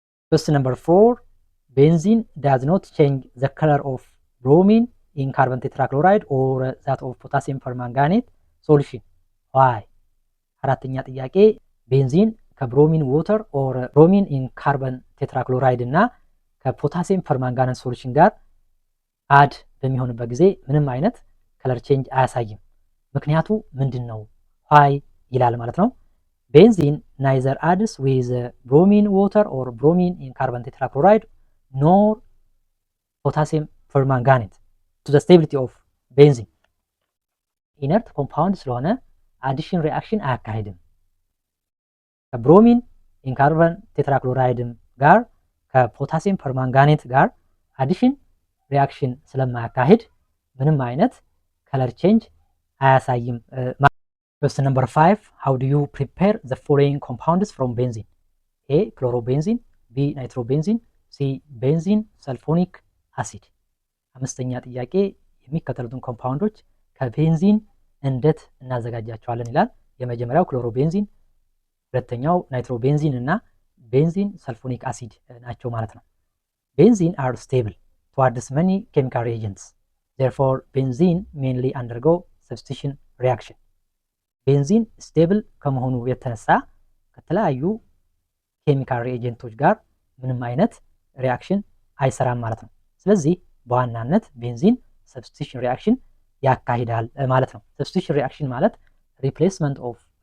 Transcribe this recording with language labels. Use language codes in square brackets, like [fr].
[en] Question number 4 benzene does not change the color of bromine in carbon tetrachloride or that of potassium permanganate solution. Why? [am] አራተኛ ጥያቄ ቤንዚን ከብሮሚን [en] ዋተር ኦር ብሮሚን ኢን ካርበን ቴትራክሎራይድ [am] እና ከፖታሲየም ፐርማንጋኔት ሶሉሽን ጋር አድ በሚሆንበት ጊዜ ምንም አይነት ከለር ቼንጅ አያሳይም። ምክንያቱ ምንድነው? ዋይ ይላል ማለት ነው። [en] ቤንዚን neither adds with bromine water or bromine in carbon tetrachloride nor ፖታሲየም ፐርማንጋኔት ቱ ዘ ስቴቢሊቲ ኦፍ ቤንዚን [am] ኢነርት ኮምፓውንድ ስለሆነ አዲሽን ሪአክሽን አያካሂድም። ከብሮሚን ኢንካርበን ቴትራክሎራይድም ጋር ከፖታሲየም ፐርማንጋኔት ጋር አዲሽን ሪአክሽን ስለማያካሂድ ምንም አይነት ከለር ቼንጅ አያሳይም። [en] Question number 5. How do you prepare the following compounds from benzene? A. Chlorobenzene, B. Nitrobenzene, C. Benzene sulfonic acid. [am] አምስተኛ ጥያቄ የሚከተሉትን ኮምፓውንዶች ከቤንዚን እንዴት እናዘጋጃቸዋለን ይላል። የመጀመሪያው ክሎሮቤንዚን፣ ሁለተኛው ናይትሮቤንዚን እና ቤንዚን ሰልፎኒክ አሲድ ናቸው ማለት ነው። [en] ቤንዚን are stable towards many chemical reagents. Therefore, benzene mainly undergo substitution reaction. [am] ቤንዚን ስቴብል ከመሆኑ የተነሳ ከተለያዩ ኬሚካል ሪኤጀንቶች ጋር ምንም አይነት ሪአክሽን አይሰራም ማለት ነው። ስለዚህ በዋናነት ቤንዚን ሰብስቲቱሽን ሪአክሽን ያካሂዳል ማለት ነው። ሰብስቲቱሽን ሪአክሽን ማለት [en] ሪፕሌስመንት ኦፍ